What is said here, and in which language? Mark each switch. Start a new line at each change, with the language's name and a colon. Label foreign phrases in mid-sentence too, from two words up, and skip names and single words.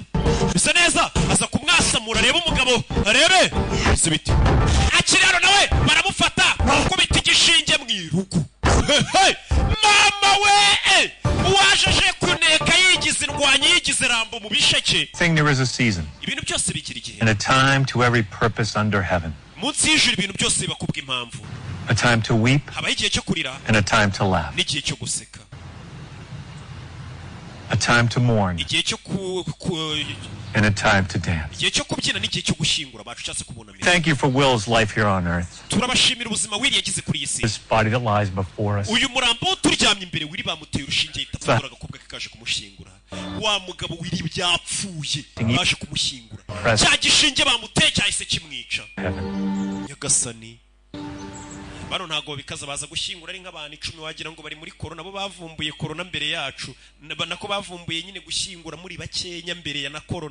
Kinyarwanda: Bisa neza aza kumwasamura reba umugabo arebe ese biti akiraro nawe baramufata bakubita igishinge mwirugo. Mama we wajeje kuneka yigize indwanyi yigize rambo mu bisheke.
English: Thing there is a season.
Kinyarwanda: Ibintu byose bigira igihe.
English: And a time to every purpose under heaven.
Kinyarwanda: Munsi y'ijuru ibintu byose bakubwa impamvu.
English: A time to weep.
Kinyarwanda: Haba igihe cyo kurira.
English: And a time to laugh.
Kinyarwanda: N'igihe cyo guseka.
English: A time to mourn.
Kinyarwanda: Igihe cyo
English: and a time to dance.
Kinyarwanda: Igihe cyo kubyina n'igihe cyo gushyingura bashatse kubunamira.
English: Thank you for Will's life here on earth.
Kinyarwanda: Turabashimira ubuzima Will yagize kuri iyi si.
English: This body that lies before us.
Kinyarwanda: Uyu murambo turyamye imbere Will bamuteye urushinge yitapfura agakobwa kaje kumushyingura. Wa mugabo Will byapfuye baje kumushyingura. Cya gishinge bamuteye cyahise kimwica. Nyagasani bano ntago bikaza baza gushyingura ari nk'abantu 10 wagira ngo bari muri corona bo bavumbuye corona mbere yacu nako bavumbuye nyine gushyingura muri bakenya mbere ya na corona.